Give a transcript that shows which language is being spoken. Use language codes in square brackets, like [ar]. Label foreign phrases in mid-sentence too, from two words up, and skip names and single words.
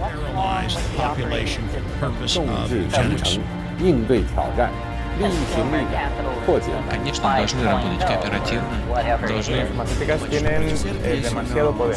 [zh] 众志成城，应对挑战，利益平力量，破解难。 [ru] Конечно, должны работать кооперативно, должны [es] Las farmacéuticas tienen demasiado poder.